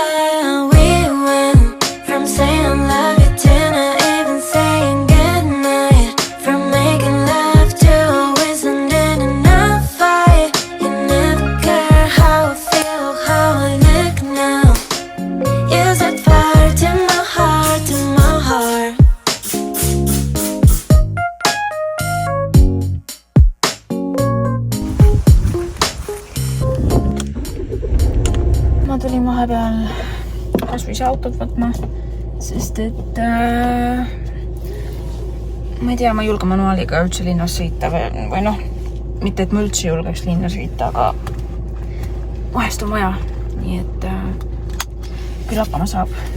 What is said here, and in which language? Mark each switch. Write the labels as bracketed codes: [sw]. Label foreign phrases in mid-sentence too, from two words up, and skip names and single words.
[en] Yeah, we went from saying I love you to not even saying goodnight, from making love to always ending in a fight. You never care how I feel, how I look now. You set fire to my heart, to my heart. [et] Ma tulin vahepeal kasvõi autot võtma, sest et ma ei tea, ma ei julge manuaaliga üldse linnas sõita või noh, mitte et ma üldse julgeks linna sõita, aga vahest on vaja, nii et küll hakkama saab.